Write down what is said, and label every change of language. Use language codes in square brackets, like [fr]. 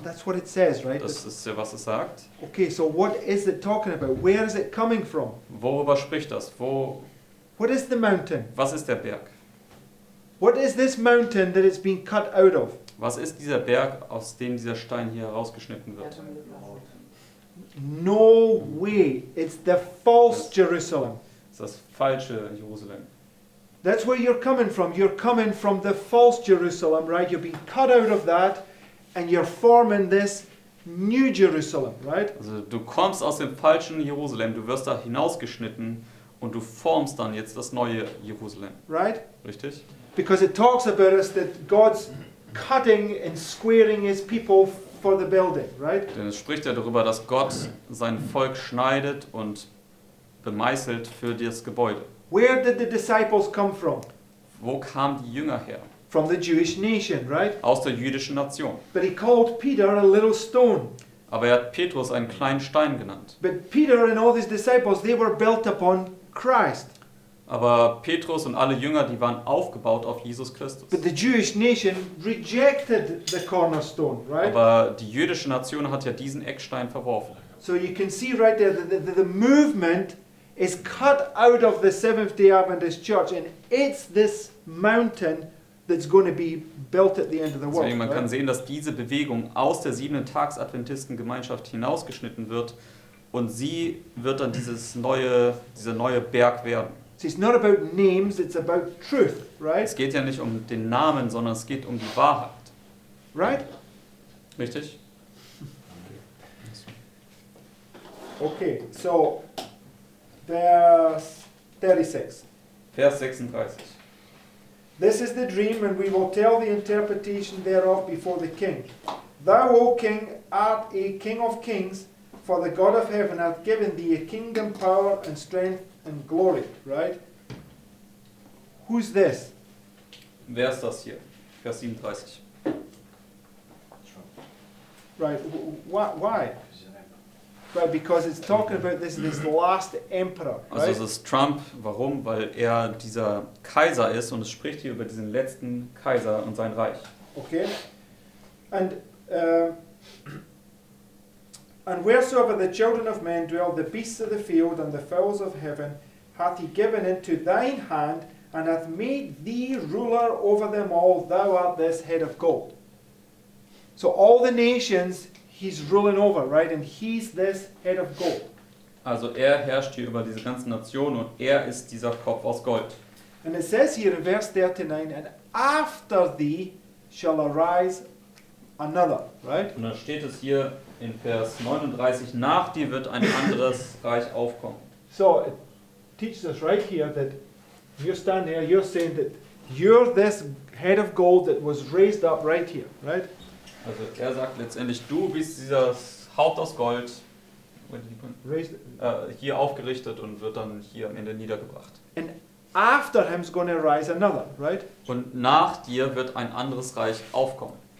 [en] that's what it says, right? [de] Das ist ja, was es sagt. [en] Okay, so what is it talking about? Where is it coming from? [de] Worüber spricht das? [en] What is the mountain? [de] Was ist der Berg? [en] What is this mountain that it's been cut out of? [de] Was ist dieser Berg, aus dem dieser Stein hier herausgeschnitten wird? [en] No way. It's the false Jerusalem. [de] Das ist das falsche Jerusalem. [en] That's where you're coming from. You're coming from the false Jerusalem, right? You're being cut out of that and you're forming this new Jerusalem, right? [de] Also du kommst aus dem falschen Jerusalem, du wirst da hinausgeschnitten und du formst dann jetzt das neue Jerusalem. [en] Right? [de] Richtig? [en] Because it talks about us that God's cutting and squaring his people for the building, right? [de] Denn es spricht ja darüber, dass Gott sein Volk schneidet und bemeißelt für das Gebäude. [en] Where did the disciples come from? [de] Wo kamen die Jünger her? [en] From the Jewish nation, right? [de] Aus der jüdischen Nation. [en] But he called Peter a little stone. [de] Aber er hat Petrus einen kleinen Stein genannt. [en] But Peter and all his disciples, they were built upon Christ. [de] Aber Petrus und alle Jünger, die waren aufgebaut auf Jesus Christus. [en] But the Jewish nation rejected the cornerstone, right? [de] Aber die jüdische Nation hat ja diesen Eckstein verworfen. [en] So you can see right there that the movement is cut out of the Seventh-day Adventist Church, and it's this mountain that's going to be built at the end of the world. [de] Deswegen man kann [en] Right? [de] sehen, dass diese Bewegung aus der 7-Tags-Adventistengemeinschaft hinausgeschnitten wird und sie wird dann dieser neue Berg werden. [en] So it's not about names, it's about truth, right? [de] Es geht ja nicht um den Namen, sondern es geht um die Wahrheit. [en] Right? [de] Richtig? [en] Okay, so verse 36. [de] Vers 36. [en] This is the dream, and we will tell the interpretation thereof before the king. Thou, O king, art a king of kings, for the God of heaven hath given thee a kingdom, power, and strength, and glory. Right? Who's this? [de] Wer ist das hier? Vers 37. [en] Right, why? Right, because it's talking about this last emperor, [de] Also es [en] right? [de] ist Trump. Warum? Weil er dieser Kaiser ist und es spricht hier über diesen letzten Kaiser und sein Reich. [en] Okay? And wheresoever the children of men dwell, the beasts of the field and the fowls of heaven, hath he given into thine hand, and hath made thee ruler over them all. Thou art this head of gold. So all the nations he's ruling over, right? And he's this head of gold. [de] Also er herrscht hier über diese ganzen Nationen und er ist dieser Kopf aus Gold. [en] And it says here in verse 39, and after thee shall arise another, right? [de] Und dann steht es hier in Vers 39, nach dir wird ein anderes Reich aufkommen. [en] So it teaches us right here that you're standing there, you're saying that you're this head of gold that was raised up right here, right? [de] Also er sagt letztendlich, du bist dieses Haupt aus Gold, [en] Raised, [de] hier aufgerichtet und wird dann hier am Ende niedergebracht. [en] and after him's going to rise another, right? [de] Und nach dir wird ein anderes Reich aufkommen.